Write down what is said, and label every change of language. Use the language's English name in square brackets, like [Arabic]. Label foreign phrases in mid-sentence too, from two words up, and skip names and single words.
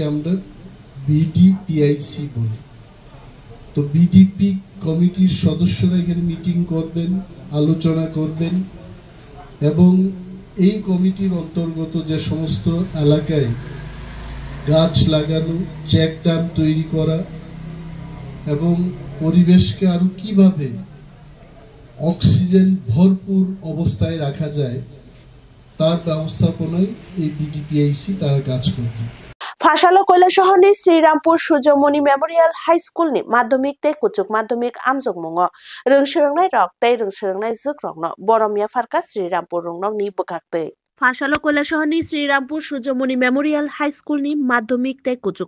[Bangla] আমরা বিডিপিআইসি বলি তো বিডিপি কমিটির সদস্যরা এখানে মিটিং করবেন আলোচনা করবেন এবং এই কমিটির অন্তর্গত যে সমস্ত এলাকায় গাছ লাগানো চেক ড্যাম তৈরি করা এবং পরিবেশকে আরো কিভাবে অক্সিজেন ভরপুর অবস্থায় রাখা যায় তার ব্যবস্থাপনায় এই বিডিপিআইসি তারা কাজ করবে [Kok Borok] Fashalo Koilashahoni Srirampur Sujomoni Memorial High School ni madhyamik te kuchuk madhyamik amjokmungo rungshirangnai rok tei rungshirangnai jukrokno boromia farka Srirampur rungnok ni bukakte Fashalo Koilashahoni Srirampur Sujomoni Memorial High School ni madhyamik te kuchuk